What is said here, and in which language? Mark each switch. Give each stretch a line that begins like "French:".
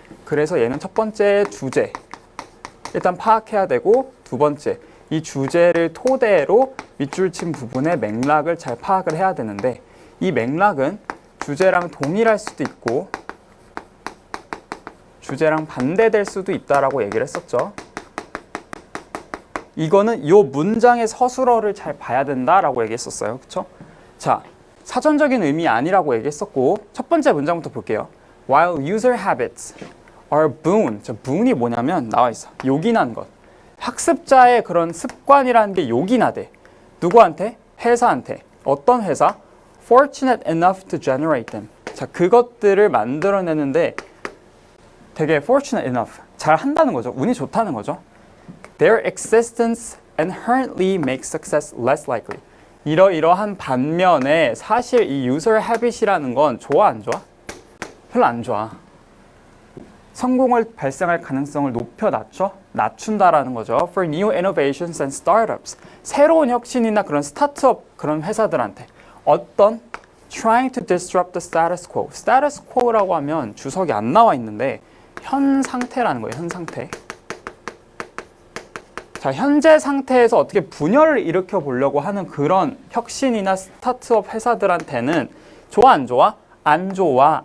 Korean: 그래서 얘는 첫 번째 주제, 일단 파악해야 되고, 두 번째, 이 주제를 토대로 밑줄 친 부분의 맥락을 잘 파악을 해야 되는데, 이 맥락은 주제랑 동일할 수도 있고 주제랑 반대될 수도 있다라고 얘기를 했었죠. 이거는 이 문장의 서술어를 잘 봐야 된다라고 얘기했었어요. 그렇죠? 자, 사전적인 의미 아니라고 얘기했었고, 첫 번째 문장부터 볼게요.
English: While user habits are boon.
Korean: 자, boon이 뭐냐면 나와 있어. 요긴한 것. 학습자의 그런 습관이라는 게 요긴하대. 누구한테? 회사한테. 어떤 회사?
English: Fortunate enough to generate them.
Korean: 자, 그것들을 만들어내는데 되게
English: fortunate enough.
Korean: 잘 한다는 거죠. 운이 좋다는 거죠.
English: Their existence inherently makes success less likely.
Korean: 이러이러한 반면에 사실 이 user habit이라는 건 좋아 안 좋아? 별로 안 좋아. 성공을 발생할 가능성을 낮춘다라는 거죠.
English: For new innovations and startups.
Korean: 새로운 혁신이나 그런 스타트업 그런 회사들한테 어떤
English: trying to disrupt the status quo.
Korean: status quo라고 하면 주석이 안 나와 있는데 현 상태라는 거예요. 현 상태. 자, 현재 상태에서 어떻게 분열을 일으켜 보려고 하는 그런 혁신이나 스타트업 회사들한테는 좋아 안 좋아? 안 좋아.